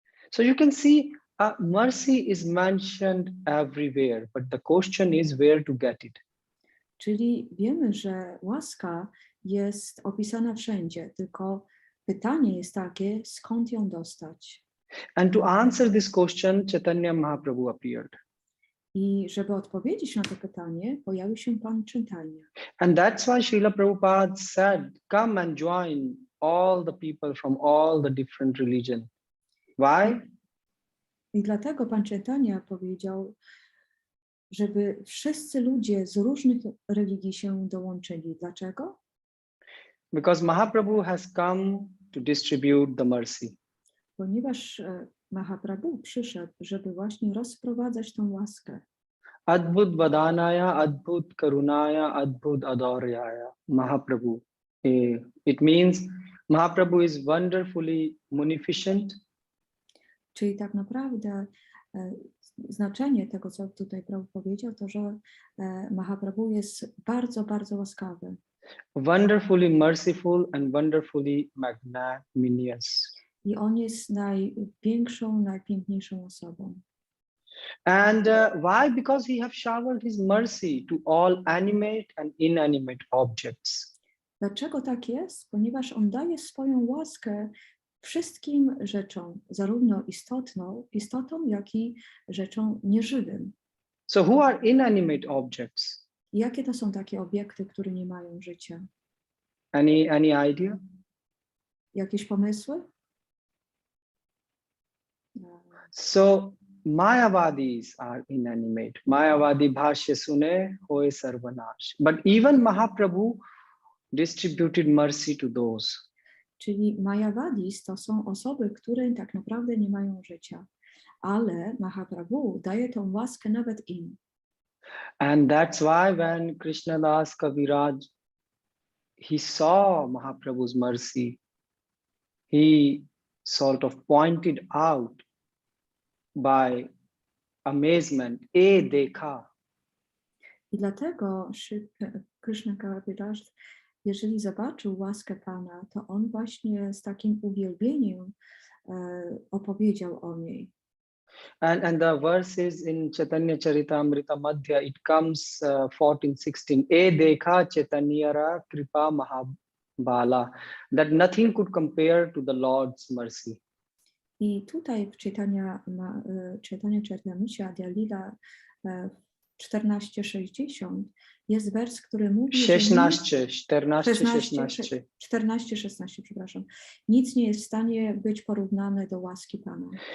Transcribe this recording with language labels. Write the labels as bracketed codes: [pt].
[en] So you can see mercy is mentioned everywhere, but the question is where to get it. [pl] Czyli wiemy, że łaska jest opisana wszędzie, tylko pytanie jest takie, skąd ją dostać? [en] And to answer this question, Chaitanya Mahaprabhu appeared. [pl] I żeby odpowiedzieć na to pytanie, pojawił się Pan Chaitanya. [en] And that's why Srila Prabhupada said, come and join all the people from all the different religions. Why? [pl] I dlatego Pan Chaitanya powiedział, żeby wszyscy ludzie z różnych religii się dołączyli. Dlaczego? [en] Because Mahaprabhu has come to distribute the mercy. [pl] Ponieważ Mahaprabhu przyszedł, żeby właśnie rozprowadzać tą łaskę. [sa] Adbhut Vadanaya, Adbhut Karunaya, Adbhut Adaryaya, Mahaprabhu. [en] It means Mahaprabhu is wonderfully munificent. [pl] Czyli tak naprawdę znaczenie tego, co tutaj Prabhu powiedział, to, że Mahaprabhu jest bardzo, bardzo łaskawy. [en] Wonderfully merciful and wonderfully magnanimous. [pl] I on jest największą, najpiękniejszą osobą. [en] And why? Because he has showered his mercy to all animate and inanimate objects. [pl] Dlaczego tak jest? Ponieważ on daje swoją łaskę wszystkim rzeczom, zarówno istotom, jak i rzeczom nieżywym. [en] So who are inanimate objects? [pl] Jakie to są takie obiekty, które nie mają życia? [en] Any idea? [pl] Jakieś pomysły? [en] So Mayavadis are inanimate. [bn] Mayavadi bhashya sune hoye sarvanash. [en] But even Mahaprabhu distributed mercy to those. [pl] Czyli Mayavadis to są osoby, które tak naprawdę nie mają życia. Ale Mahaprabhu daje tą łaskę nawet im. [en] And that's why when Krishna Das Kaviraj, he saw Mahaprabhu's mercy, he sort of pointed out by amazement, dekha. [pl] I dlatego Krishna Kaviraj, jeżeli zobaczył łaskę Pana, to on właśnie z takim uwielbieniem opowiedział o niej. [en] And the verses in Chaitanya Charitamrita Madhya, it comes 14-16. [bn] E dekha Chaitanyara kripa mahabala, [en] that nothing could compare to the Lord's mercy. [pl] I tutaj w Chaitanya Charitamrita Adya 14:60 jest wers, który mówi, że 14:16, przepraszam. Nic nie jest w stanie być porównane do łaski Pana.